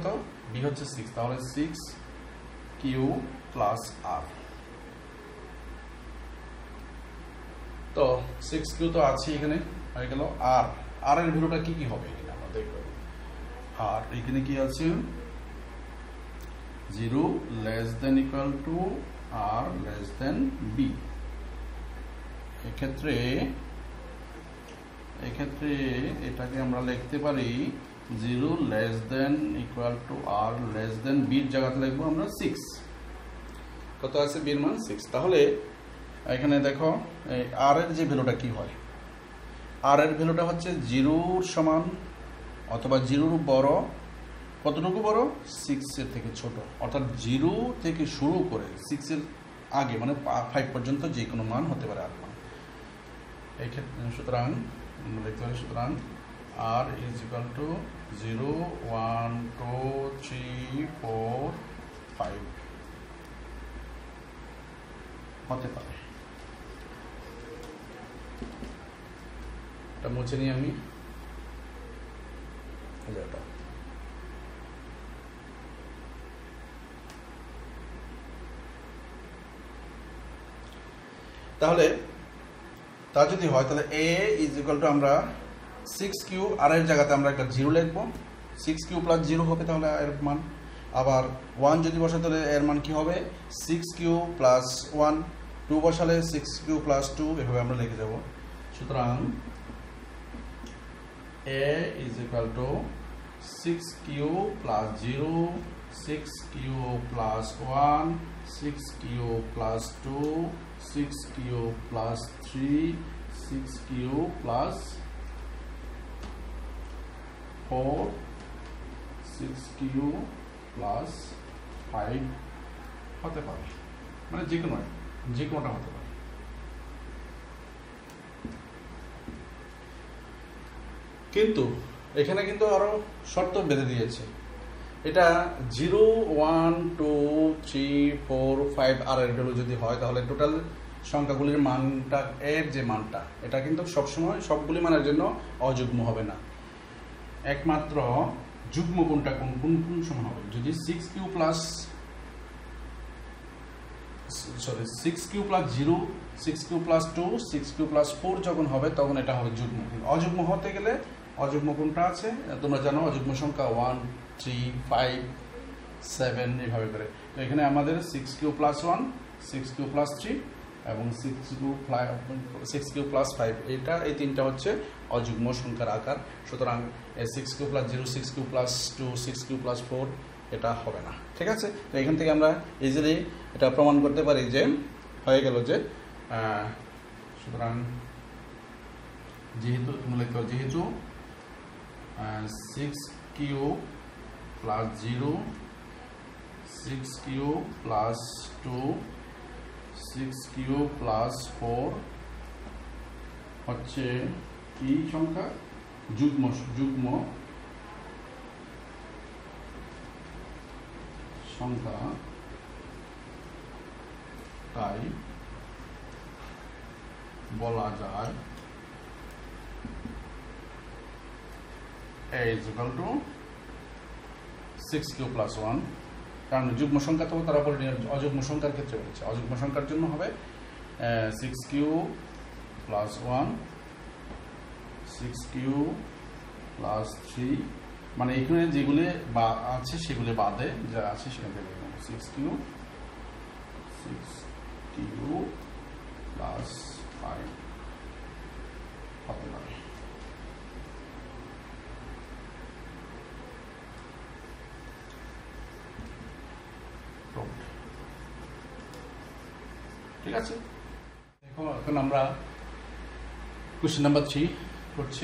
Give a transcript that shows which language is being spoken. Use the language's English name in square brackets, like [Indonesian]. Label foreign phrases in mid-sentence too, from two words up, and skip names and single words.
[Bangla] b হচ্ছে 6, তাহলে 6q + r। তো 6q তো আছে এখানে, হয়ে গেল। আর এর ভ্যালুটা কি হবে এখানে আমরা দেখব। আর এখানে কি আছে 0 [English] less than equal to r less than b। [Bangla] এক্ষেত্রে এটাকে আমরা লিখতে পারি 0 [English] less than equal to r less than b [Bangla] এর জায়গাতে লিখবো আমরা 6। কত আছে b এর মান 6। তাহলে এখানে দেখো এই r এর যে ভ্যালুটা কি হয়, r এর ভ্যালুটা হচ্ছে 0 এর সমান অথবা 0 এর বড়। কতটুকু বড়? 6 এর থেকে ছোট, অর্থাৎ 0 থেকে শুরু করে 6 এর আগে মানে 5 পর্যন্ত যে কোনো মান হতে পারে r মান। এই ক্ষেত্রে সুতরাং আমরা লিখতে পারি সুতরাং [English] r is equal to [Bangla] 0 1 2 3 4 5 হতে পারে। এটা মুছে নিই আমি। তাহলে তা যদি হয় তাহলে [English] a is equal to [Bangla] আমরা 6q r এর জায়গাতে আমরা একটা 0 লিখবো, 6q plus 0 হবে তাহলে এর মান। আবার 1 যদি বসাই তাহলে এর মান কি হবে 6q plus 1, 2 বসালে 6q plus 2, এভাবে আমরা লিখে যাব। সুতরাং [English] a is equal to [Bangla] 6q plus 0, 6q plus 1, 6q plus 2, 6q plus 3, 6q plus 4, 6q plus 5 হতে পারে, মানে যে কোনোটা হতে পারে। কিন্তু এখানে কিন্তু আরো শর্ত বেঁধে দিয়েছে। এটা 0 1 2 3 4 5 আর এর ভ্যালু যদি হয় তাহলে টোটাল সংখ্যাগুলির মানটা এর যে মানটা এটা কিন্তু সবসময় সবগুলি মানের জন্য অযুগ্ম হবে না, একমাত্র যুগ্ম কোনটা কোন সময় হবে যদি 6q plus 0, 6q plus 2, 6q plus 4 যখন হবে তখন এটা হবে যুগ্ম। অযুগ্ম হতে গেলে অযুগ্ম কোনটা আছে তোমরা জানো, অযুগ্ম সংখ্যা 1 3 5 7 এভাবে করে। তো এখানে আমাদের 6q plus 1, 6q plus 3 এবং 6q plus 5 এটা এই তিনটা হচ্ছে অযুগ্ম সংখ্যার আকার। সুতরাং 6q plus 0, 6q plus 2, 6q plus 4 এটা হবে না। ঠিক আছে, তো এখান থেকে আমরা ইজিলি এটা প্রমাণ করতে পারি যে হয়ে গেল যে সুতরাং যেহেতু 6q plus 0, 6q plus 2, 6q plus 4 হচ্ছে কি সংখ্যা? যুগ্ম সংখ্যা, তাই বলা যায় [English] a is equal to [Bangla] 6q plus 1, কারণ যুগ্ম সংখ্যা তো তারা বলে অযুগ্ম সংখ্যার ক্ষেত্রে বলেছে। অযুগ্ম সংখ্যার জন্য হবে 6q plus 1, 6q plus 3, মানে এখানে যেগুলি আছে সেগুলি বাদে যা আছে সেখান থেকে 6q plus 5 হতে পারে। ঠিক আছে, দেখো এখন আমরা [English] question number [Bangla] 3 করছি।